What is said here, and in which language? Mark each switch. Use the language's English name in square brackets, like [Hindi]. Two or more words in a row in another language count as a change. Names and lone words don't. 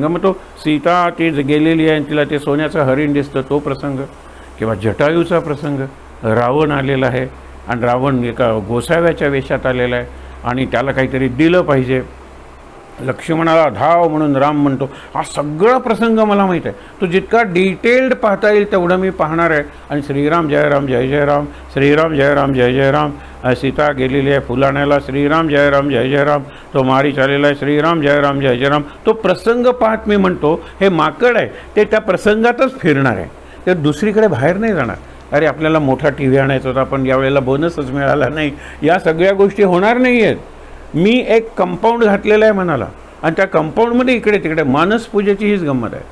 [Marathi] मग तो सीता ती गेलेली आहे तिला ते सोन्याचं हरिण दिसतं तो प्रसंग, किंवा जटायूचा प्रसंग, रावण आलेला आहे आणि रावण एका गोसाव्याच्या वेशात आलेला आहे आणि त्याला काहीतरी दिलं पाहिजे, लक्ष्मणाला धाव म्हणून राम म्हणतो. हा सगळा प्रसंग मला माहीत आहे. तो जितका डिटेल्ड पाहता येईल तेवढं मी पाहणार आहे. [Sanskrit] आणि श्रीराम जय राम जय जय राम, श्रीराम जय राम जय जय राम, [Marathi] सीता गेलेली आहे फुलाण्याला, [Sanskrit] श्रीराम जय राम जय जय राम, [Marathi] तो मारी चाललेला आहे, [Sanskrit] श्रीराम जय राम जय जय राम. [Marathi] तो प्रसंग पाहत मी म्हणतो हे माकड आहे ते त्या प्रसंगातच फिरणार आहे, ते दुसरीकडे बाहेर नाही जाणार. अरे आपल्याला मोठा टी व्ही आणायचा होता पण यावेळेला बोनसच मिळाला नाही, या सगळ्या गोष्टी होणार नाही आहेत. मी एक कंपाऊंड घातलेलं आहे मनाला आणि त्या कंपाऊंडमध्ये इकडे तिकडे मानसपूजेची हीच गंमत आहे.